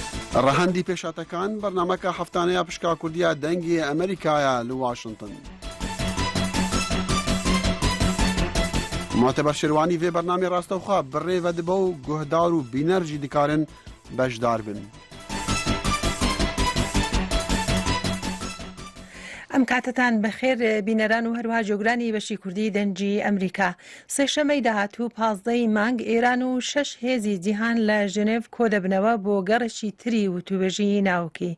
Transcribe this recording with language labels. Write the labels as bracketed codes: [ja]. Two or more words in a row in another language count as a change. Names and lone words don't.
[ckb] ڕەهەندی پێشاتەکان بەرنامەکە هەفتانەیە پشکا کوردیە دەنگی ئەمریکایە لە واشنگتن. [ku] معتبر شێروانی vê bernamê rastewxa bi rê vedibe û guhdar û bîner jî dikarin bejdar bin. [ckb] ئەم کاتتان بەخێر بینەران و هەروها جۆگرانی بەشی کوردی دەنگی ئەمریکا. سێشەمەی داهاتوو 15 مانگ ئێران و 6 هێزی جیهان لە ژنێڤ کۆ دەبنەوە بۆ گەڕێکی تری وتوبێژی ناوکی.